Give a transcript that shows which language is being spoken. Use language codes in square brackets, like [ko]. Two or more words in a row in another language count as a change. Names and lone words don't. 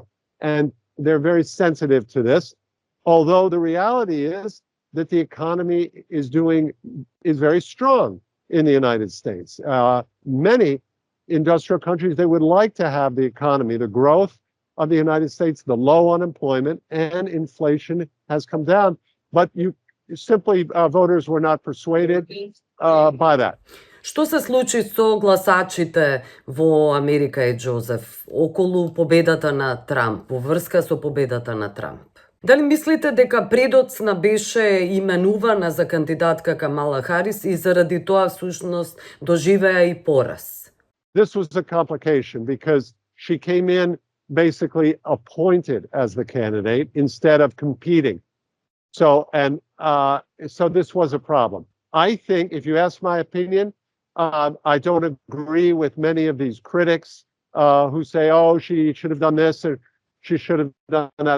[en] And they're very sensitive to this. Although the reality is that the economy is very strong in the United States. Many industrial countries, they would like to have the economy, the growth of the United States, the low unemployment, and inflation has come down. But voters were not persuaded by that. [mk] Што се случи со гласачите во Америка, Ед Џозеф, околу победата на Трамп, во врска со победата на Трамп? Дали мислите дека предоцна беше именувана за кандидатка Камала Харис и заради тоа всушност доживеа и пораз? [en] This was a complication because she came in basically appointed as the candidate instead of competing. So this was a problem. I think, if you ask my opinion, I don't agree with many of these critics who say, oh, she should have done this or she should have done that.